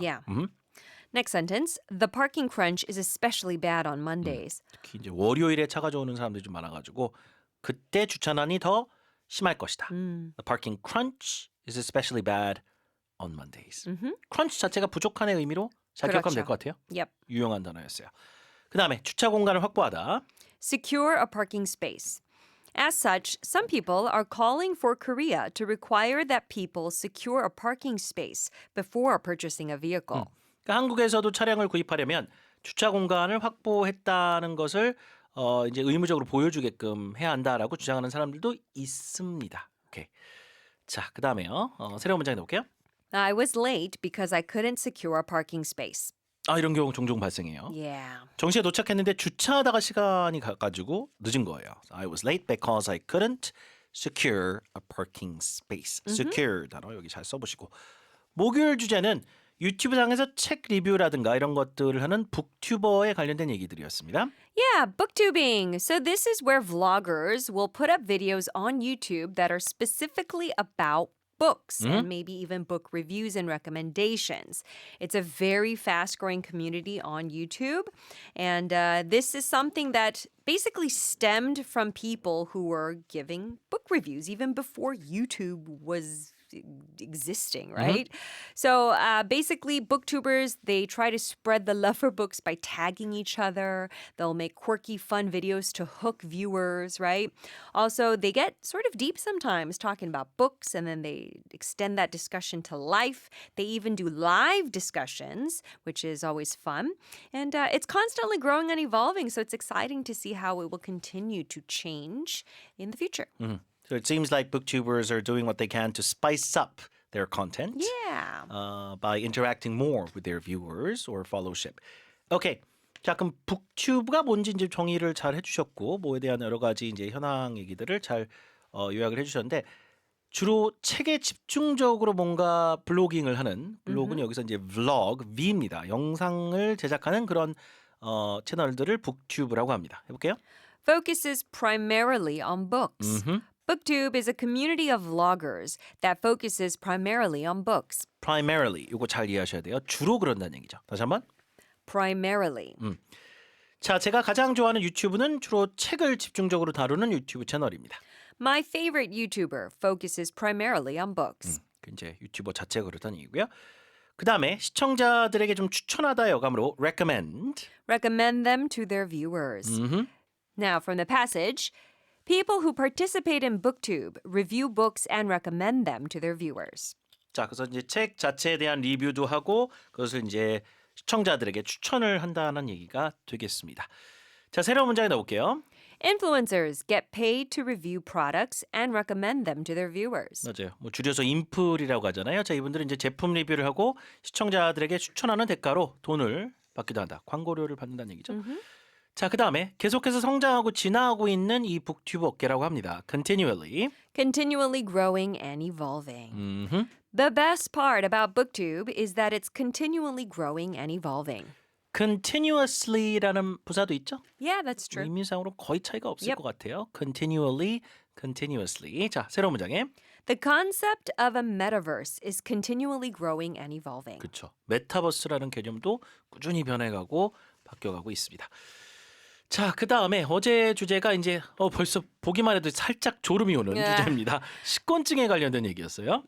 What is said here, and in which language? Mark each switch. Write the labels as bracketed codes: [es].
[en] Yeah. Next sentence. The parking crunch is especially bad on Mondays. [ko] 특히 이제 월요일에 차 가져오는 사람들이 좀 많아가지고 그때 주차난이 더 심할 것이다. [en] The parking crunch is especially bad on Mondays. [ko] crunch 자체가 부족한의 의미로 잘 기억하면 될 것 같아요. [en] Yep. [ko] 유용한 단어였어요. 그 다음에 주차 공간을 확보하다. [en] Secure a parking space. As such, some people are calling for Korea to require that people secure a parking space before purchasing a vehicle. [ko] 그러니까 한국에서도 차량을 구입하려면 주차 공간을 확보했다는 것을 이제 의무적으로 보여주게끔 해야 한다라고 주장하는 사람들도 있습니다. 오케이. 자, 그 다음에요. 새로운 문장에 넣을게요. [en] I was late because I couldn't secure a parking space. [ko] 아, 이런 경우 종종 발생해요. [en] Yeah. [ko] 정시에 도착했는데 주차하다가 시간이 가가지고 늦은 거예요. [en] I was late because I couldn't secure a parking space. [ko] secure 단어 여기 잘 써보시고. 목요일 주제는 유튜브상에서 책 리뷰라든가 이런 것들을 하는 북튜버에 관련된 얘기들이었습니다. [en] Yeah, booktubing. So this is where vloggers will put up videos on YouTube that are specifically about books and maybe even book reviews and recommendations. It's a very fast-growing community on YouTube. And this is something that basically stemmed from people who were giving book reviews even before YouTube was existing, right? So basically, booktubers, they try to spread the love for books by tagging each other. They'll make quirky, fun videos to hook viewers, right? Also, they get sort of deep sometimes talking about books, and then they extend that discussion to life. They even do live discussions, which is always fun. And it's constantly growing and evolving, so it's exciting to see how it will continue to change in the future. So it seems like booktubers are doing what they can to spice up their content Yeah. by interacting more with their viewers or followership. [ko] 오케이. 자, 그럼 북튜브가 뭔지 이제 정의를 잘 해주셨고 뭐에 대한 여러 가지 이제 현황 얘기들을 잘 요약을 해주셨는데 주로 책에 집중적으로 뭔가 블로깅을 하는 블로그는 여기서 이제 vlog, V입니다. 영상을 제작하는 그런 채널들을 북튜브라고 합니다. 해볼게요. Focuses primarily on books. Booktube is a community of vloggers that focuses primarily on books. primarily 이거 잘 이해하셔야 돼요. 주로 그런다는 얘기죠. 다시 한번. [en] Primarily. [ko] 자, 제가 가장 좋아하는 유튜브는 주로 책을 집중적으로 다루는 유튜브 채널입니다. [en] My favorite YouTuber focuses primarily on books. [ko] 그 이제 유튜버 자체가 그렇다는 얘기고요. 그 다음에 시청자들에게 좀 추천하다 여감으로 recommend. [en] Recommend them to their viewers. Now, from the passage, people who participate in Booktube review books and recommend them to their viewers. [ko] 자, 그래서 이제 책 자체에 대한 리뷰도 하고 그것을 이제 시청자들에게 추천을 한다는 얘기가 되겠습니다. 자, 새로운 문장에 넣어볼게요. [en] Influencers get paid to review products and recommend them to their viewers. [ko] 맞아요. 뭐 줄여서 인플이라고 하잖아요. 자, 이분들은 이제 제품 리뷰를 하고 시청자들에게 추천하는 대가로 돈을 받기도 한다. 광고료를 받는다는 얘기죠. 자, 그 다음에 계속해서 성장하고 진화하고 있는 이 북튜브 업계라고 합니다. [en] continually. Continually growing and evolving. The best part about Booktube is that it's continually growing and evolving. [ko] continuously라는 부사도 있죠? [en] Yeah, that's true. [ko] 의미상으로 거의 차이가 없을 [en] Yep. [ko] 것 같아요. [en] continually, continuously. [ko] 자, 새로운 문장에. [en] The concept of a metaverse is continually growing and evolving. [ko] 그렇죠. 메타버스라는 개념도 꾸준히 변해가고 바뀌어가고 있습니다. 자, 그 다음에 어제 주제가 이제 벌써 보기만 해도 살짝 졸음이 오는 주제입니다. 식곤증에 관련된 얘기였어요.